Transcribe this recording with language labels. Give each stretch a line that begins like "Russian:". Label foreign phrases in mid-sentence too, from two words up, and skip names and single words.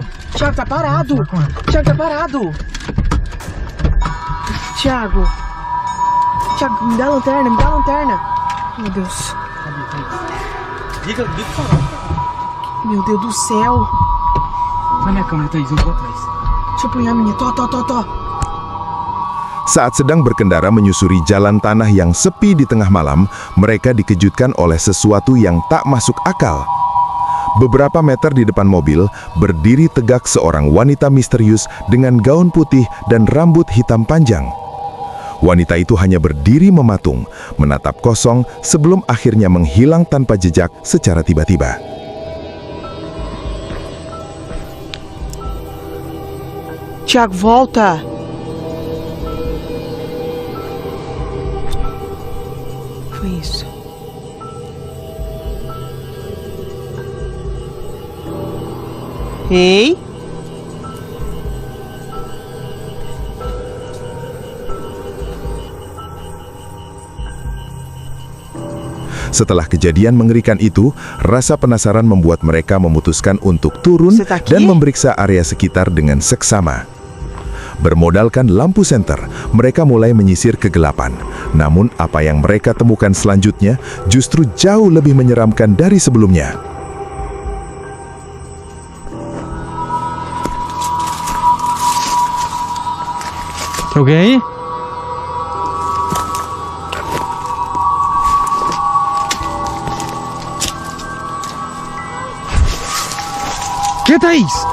Portuguese: Thiago, tá parado! Thiago, tá parado! Thiago! Thiago, me dá a lanterna, me dá a lanterna! Meu Deus! Liga o farol. Meu Deus do céu! Olha a minha câmera, Thaís, eu vou atrás. Deixa eu punhar a minha. Tó.
Indonesian: Saat sedang berkendara menyusuri jalan tanah yang sepi di tengah malam, mereka dikejutkan oleh sesuatu yang tak masuk akal. Beberapa meter di depan mobil, berdiri tegak seorang wanita misterius dengan gaun putih dan rambut hitam panjang. Wanita itu hanya berdiri mematung, menatap kosong sebelum akhirnya menghilang tanpa jejak secara tiba-tiba.
Portuguese: Tiago, volta! Foi isso. Ei!
Indonesian: Setelah kejadian mengerikan itu, rasa penasaran membuat mereka memutuskan untuk turun
Portuguese: Você tá aqui?
Indonesian: dan memeriksa area sekitar dengan seksama. Bermodalkan lampu senter, mereka mulai menyisir kegelapan. Namun apa yang mereka temukan selanjutnya justru jauh lebih menyeramkan dari sebelumnya.
Portuguese: Tem alguém aí? Que, Thaís?